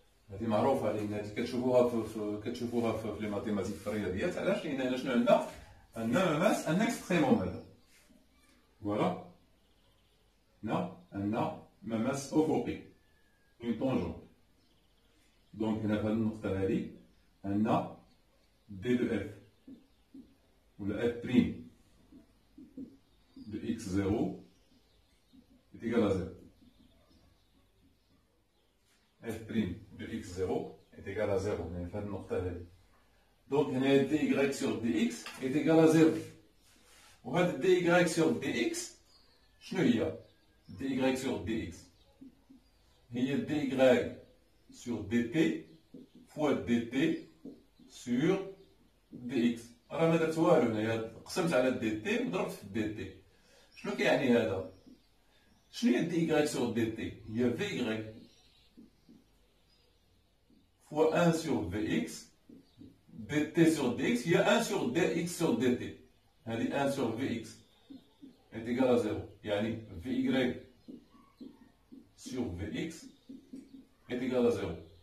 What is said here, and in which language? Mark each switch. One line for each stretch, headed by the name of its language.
Arabic: هذه معروفة، لأن هذه كتشوفوها في لي ماتيماتيك في الرياضيات. علاش؟ لأن هنا شنو عندنا؟
French: un extrémum
Arabic: هذا.
French: Voilà.
Arabic: هنا عندنا مماس أفقي.
French: Une tangente. Donc
Arabic: هنا في هذه النقطة هذه عندنا
French: D de F
Arabic: ولا
French: F prime de x0 est égal à 0. F prime de x0 est égal à 0. هنا في هذه النقطة هذه. Donc هنا dy sur dx est égal à 0.
Arabic: وهذا
French: dy sur dx
Arabic: شنو هي؟
French: dy sur dx هي dy sur dt fois dt sur dx.
Arabic: راه ما درت والو هنايا، قسمت على dt وضربت في dt. شنو كيعني هذا؟ شنو هي
French: dy sur dt؟ هي vy fois 1 sur vx dt sur dx هي 1 sur dx sur dt.
Arabic: هذه
French: 1 sur vx est égal à 0.
Arabic: يعني
French: vy sur vx est égal à 0.